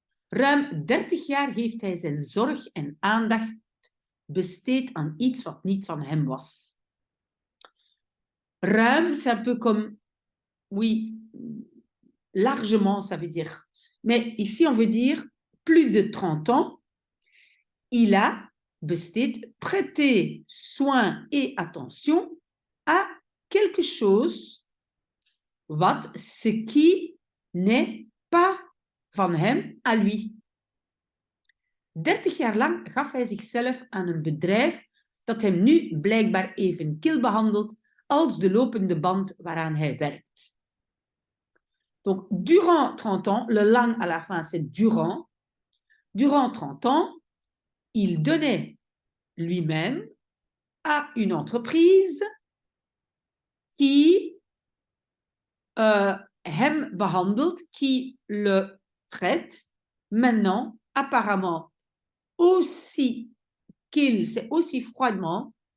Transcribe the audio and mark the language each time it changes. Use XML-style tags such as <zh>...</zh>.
<nl>Ruim 30 jaar heeft hij zijn zorg en aandacht besteed aan iets wat niet van hem was.</nl> <fr>Ruim, c'est un peu comme, oui, largement, ça veut dire. Mais ici, on veut dire plus de 30 ans, il a prêté soin et attention à quelque chose ce qui n'est pas</fr> <nl>van hem</nl> <fr>à lui.</fr> <nl>30 jaar lang gaf hij zichzelf aan een bedrijf dat hem nu blijkbaar even kil behandelt als de lopende band waaraan hij werkt.</nl> <fr>Donc, durant 30 ans, le lang à la fin, c'est durant. Durant 30 ans, il donnait lui-même à une entreprise qui</fr> <nl>hem behandelt,</nl> <fr>qui le traite maintenant apparemment aussi c'est aussi froidement</fr>